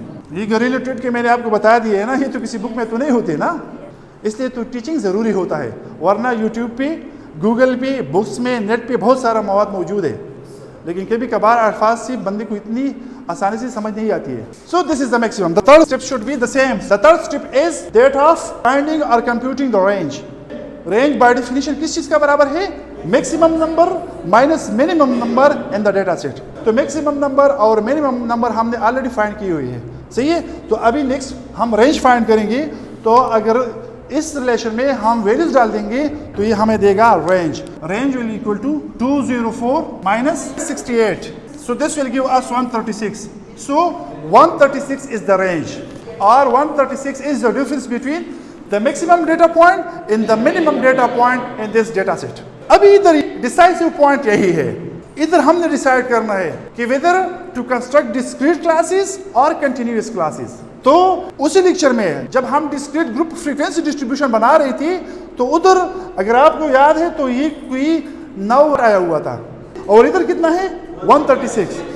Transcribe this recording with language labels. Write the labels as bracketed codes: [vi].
[ur] یہ جو ریلیٹڈ کے میں نے آپ کو بتا دیے ہے نا, یہ تو کسی بک میں تو نہیں ہوتے نا, اس لیے تو ٹیچنگ ضروری ہوتا ہے, ورنہ یوٹیوب پہ, گوگل پہ, بکس میں, نیٹ پہ بہت سارا مواد موجود ہے, لیکن کبھی کبھار الفاظ سے بندے کو اتنی آسانی سے سمجھ نہیں آتی ہے. [en] So this is the maximum. The third step should be the same. The third step is that of finding or computing the range. [ur] Range by definition کس چیز کا برابر ہے؟ Maximum number minus minimum number in the data set. تو maximum number اور minimum number ہم نے already find کی ہوئی ہے, صحیح ہے. تو ابھی نیکسٹ ہم رینج فائنڈ کریں گے, تو اگر اس ریلیشن میں ہم ویلیوز ڈال دیں گے تو یہ ہمیں دے گا range. [en] Range will equal to 204 minus 68. So this will give us 136. So 136 is the range, or 136 is the difference between the maximum data point and the minimum data point in this data set. [ur] ابھی ادھر ڈیسائسو point یہی ہے, ادھر ہم نے decide کرنا ہے کہ [en] whether to construct discrete classes or continuous classes. [ur] تو اسی لیکچر میں جب ہم ڈسکریٹ گروپ فریکوینسی ڈسٹریبیوشن بنا رہی تھی تو ادھر اگر آپ کو یاد ہے تو یہ کوئی 9 آیا ہوا تھا, اور ادھر کتنا ہے 136.